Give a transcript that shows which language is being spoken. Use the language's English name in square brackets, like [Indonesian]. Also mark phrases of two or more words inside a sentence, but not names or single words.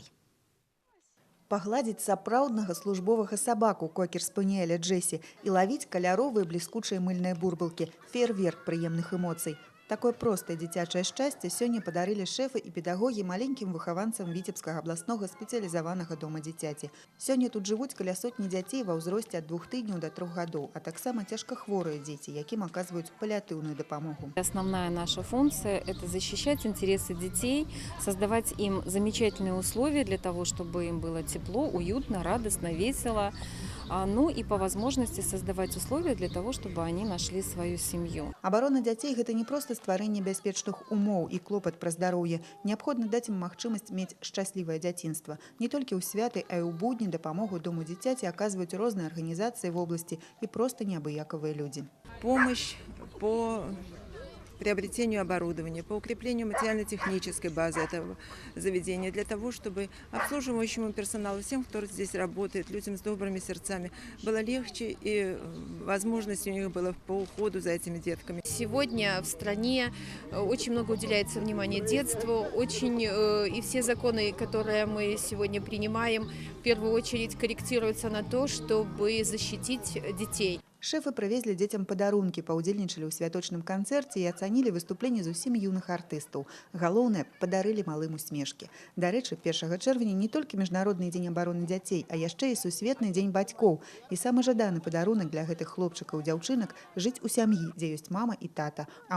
[Belarusian] Пагладзіць сапраўднага службовага сабаку кокер-спаніэля Джесі і лавіць каляровыя бліскучыя мыльныя бурбалкі – феерверк прыемных эмоцый. Такое простае дзіцячае шчасце сёння падарылі шэфы і педагогі маленькім выхаванцам Віцебскага абласнога спецыялізаванага дома дзіцяці. Сёння тут жывуць каля сотні дзяцей ва ўзросце ад 2 тыдняў да 3 гадоў, а таксама цяжкахворыя дзеці, якім аказваюць паліатыўную дапамогу. [Russian] Основная наша функция – это защищать интересы детей, создавать им замечательные условия для того, чтобы им было тепло, уютно, радостно, весело. Ну и по возможности создавать условия для того, чтобы они нашли свою семью. [Belarusian] Абарона дзяцей – гэта не проста стварэнне бяспечных умоў і клопат пра здароўе. Неабходна даць ім магчымасць мець шчаслівае дзяцінства. Не толькі ў святы, а і ў будні дапамогу дому дзіцяці аказваюць розныя арганізацыі [Russian] в области [Belarusian] і проста неабыякавыя людзі. [Russian] Помощь по приобретению оборудования, по укреплению материально-технической базы этого заведения, для того, чтобы обслуживающему персоналу, всем, кто здесь работает, людям с добрыми сердцами, было легче и возможность у них была по уходу за этими детками. Сегодня в стране очень много уделяется внимания детству, и все законы, которые мы сегодня принимаем, в первую очередь корректируются на то, чтобы защитить детей. [Belarusian] Шэфы прывезлі дзецям падарункі, паўдзельнічалі ў святочным канцэрце і ацанілі выступленні зусім юных артыстаў. Галоўнае, падарылі малым усмешкі. Дарэчы, 1 чэрвеня не толькі міжнародны дзень абароны дзяцей, а яшчэ і сусветны дзень бацькоў. І самы жаданы падарунак для гэтых хлопчыкаў і дзяўчынак – жыць у сям'і, дзе ёсць мама і тата.